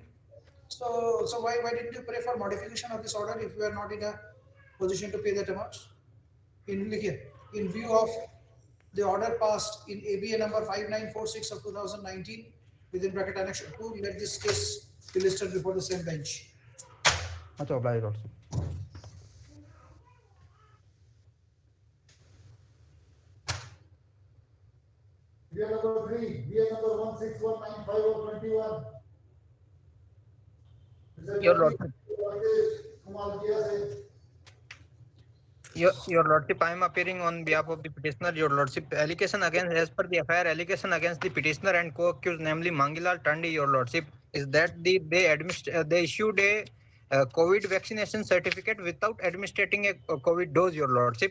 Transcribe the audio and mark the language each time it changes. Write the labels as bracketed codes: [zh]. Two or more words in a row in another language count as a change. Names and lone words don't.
[en] So why didn't you pray for modification of this order if you are not in a position to pay that amount? In view of the order passed in ABA number 5946 of 2019 within bracket annex 2, let this case be listed before the same bench. Much obliged, Lordship. BA number 3, BA number 16195 of 21. Your Lordship. Kumar Jia se. Your Lordship, I am appearing on behalf of the petitioner, Your Lordship. Allegation against, as per the FIR, allegation against the petitioner and co-accused, namely Mangilal Tandi, Your Lordship, is that they issued a COVID vaccination certificate without administering a COVID dose, Your Lordship.